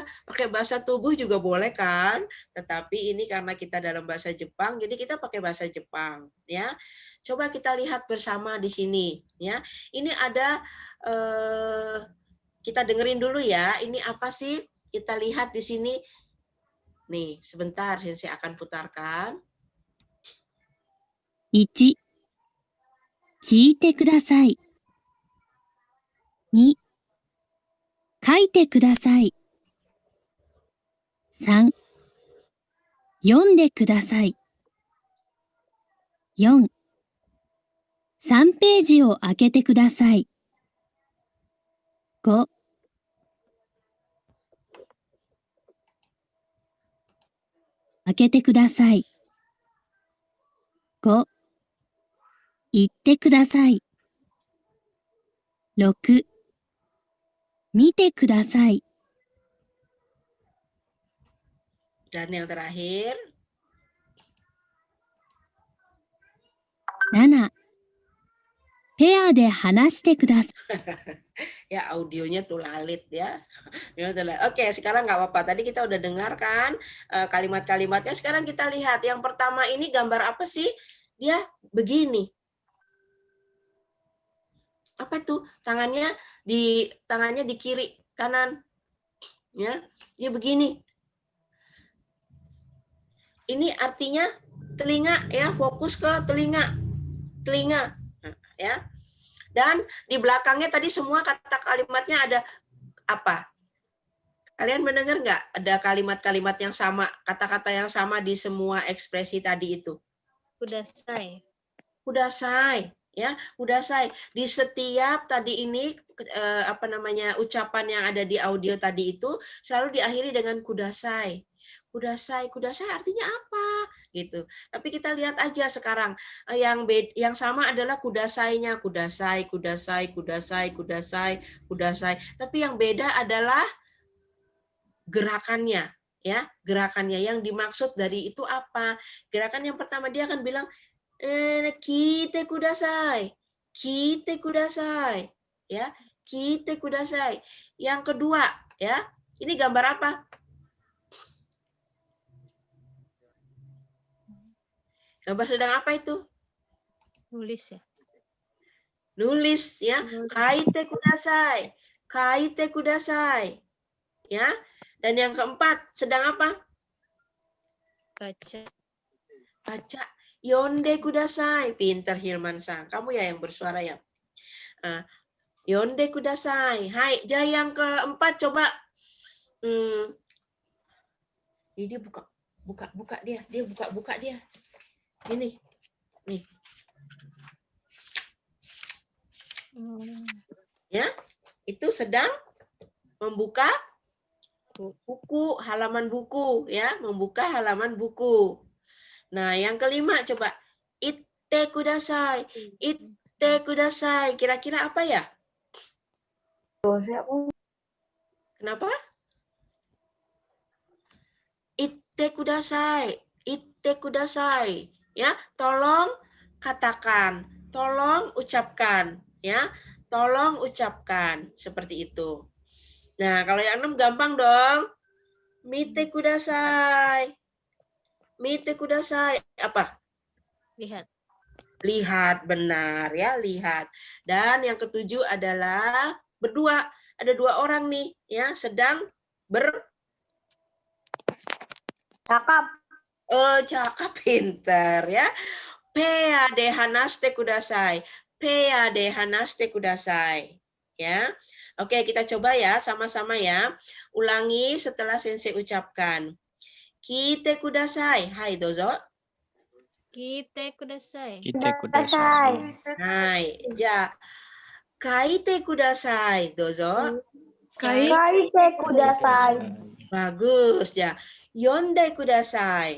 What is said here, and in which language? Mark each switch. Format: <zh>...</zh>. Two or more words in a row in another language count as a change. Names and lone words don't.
<id>Pakai bahasa tubuh juga boleh kan? Tetapi ini karena kita dalam bahasa Jepang, jadi kita pakai bahasa Jepang ya. Coba kita lihat bersama di sini ya. Ini ada kita dengerin dulu ya. Ini apa sih? Kita lihat di sini. Nih, sebentar saya akan putarkan.</id> <ja>1、聞いてください。2、書いてください。3、読んでください。4、3ページを開けてください。5、開けてください。5、言ってください。6、見てください。</ja> <id>Dan yang terakhir,</id> <ja>7、ペアで話してください。</ja> <id>ya audionya tuh lalit ya. Oke, sekarang nggak apa-apa. Tadi kita udah dengar kan kalimat-kalimatnya. Sekarang kita lihat. Yang pertama ini gambar apa sih? Dia begini. Apa tuh? Tangannya di kiri kanan. Ya, dia begini. Ini artinya telinga ya, fokus ke telinga. Telinga. Ya. Dan di belakangnya tadi semua kata kalimatnya ada apa? Kalian mendengar nggak ada kalimat-kalimat yang sama, kata-kata yang sama di semua ekspresi tadi itu?</id> <ja>kudasai, ください、や、ください.</ja> <id>Di setiap tadi ini ucapan yang ada di audio tadi itu selalu diakhiri dengan kudasai.</id> <ja>ください、ください</ja> <id>artinya apa? Gitu. Tapi kita lihat aja sekarang yang sama adalah kudasainya,</id> <ja>ください、ください、ください、ください、ください.</ja> <id>Tapi yang beda adalah gerakannya, ya. Gerakannya yang dimaksud dari itu apa? Gerakan yang pertama dia akan bilang</id> <ja>聞いてください. 聞いてください. や、聞いてください.</ja> <id>Yang kedua, ya. Ini gambar apa? Gambar sedang apa itu? nulis ya. Nulis ya.</id> <ja>書いてください。書いてください.</ja> <id>Ya. Dan yang keempat sedang apa? Baca,</id> <ja>Baca. 読んでください.</ja> <id>Pinter Hilman-san. Kamu ya yang bersuara ya.</id> <ja>読んでください。はい,</ja> <id>yang keempat coba. Ini dia buka dia. Dia buka dia. Ini. Nih. Ya, itu sedang membuka buku, halaman buku ya, membuka halaman buku. Nah, yang kelima coba</id> <ja>言ってください. 言ってください.</ja> <id>Kira-kira apa ya? Kenapa?</id> <ja>言ってください. 言ってください.</ja> <id>Ya, tolong katakan, tolong ucapkan ya. Tolong ucapkan seperti itu. Nah, kalau yang 6 gampang dong.</id> <ja>見てください。見てください.</ja> <id>Apa? Lihat. Lihat, benar ya, lihat. Dan yang ketujuh adalah berdua. Ada 2 orang nih ya, sedang Cakap. cakap, pinter ya.</id> <ja>ペアで話してください. ペアで話してください.</ja> <id>Ya. Oke, kita coba ya sama-sama ya. Ulangi setelah sensei ucapkan.</id> <ja>聞いてください。はい、どうぞ. 聞いてください. 聞いてください. はい、じゃ. 書いてください、どうぞ. 書いてください.</ja> <id>Bagus, ja.</id> <ja>読んでください.</ja>